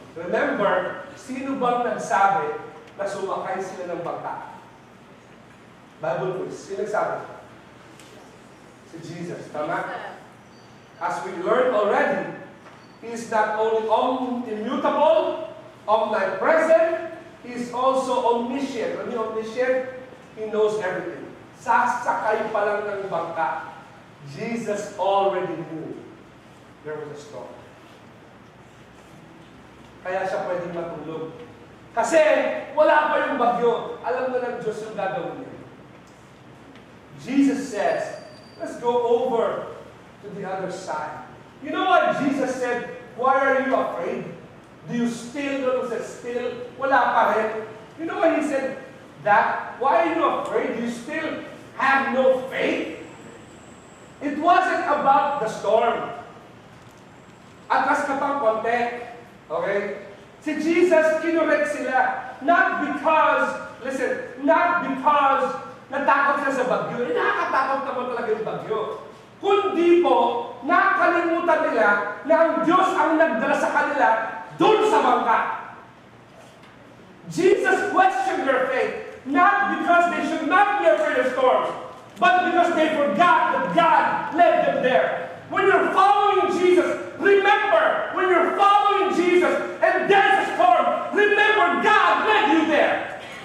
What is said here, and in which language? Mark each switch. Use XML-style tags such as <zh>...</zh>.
<tl>Remember, sino bang nagsabi na sumakay sila ng bangka?</tl> <en>Bible quiz.</en> <tl>Sino nagsabi? Si Jesus. Tama?</tl> <en>As we learned already, He is not only immutable, omnipresent, He is also omniscient.</en> <tl>Ano yung omniscient?</tl> <en>He knows everything.</en> <tl>Sasakay pa lang ng bangka.</tl> <en>Jesus already knew there was a storm.</en> <tl>Kaya siya pwedeng matulog. Kasi wala pa yung bagyo. Alam na ng Diyos yung gagawin niya.</tl> <en>Jesus says, let's go over to the other side. You know what Jesus said? Why are you afraid? Do you still, no, said still?</en> <tl>Wala pa rin.</tl> <en>You know what He said? That, why are you afraid? Do you still have no faith? It wasn't about the storm.</en> <tl>Atras ka pang konti. Okay? Si Jesus, kinurek sila.</tl> <en>Not because, listen, not because</en> <tl>natakot sila sa bagyo. Nakakatakot naman talaga yung bagyo. Kundi po, nakalimutan nila na ang Diyos ang nagdala sa kanila dun sa bangka.</tl> <en>Jesus questioned their faith, not because they should not be afraid of storms, but because they forgot that God led them there. When you're following Jesus, remember, when you're following Jesus and there's a storm, remember God led you there.</en>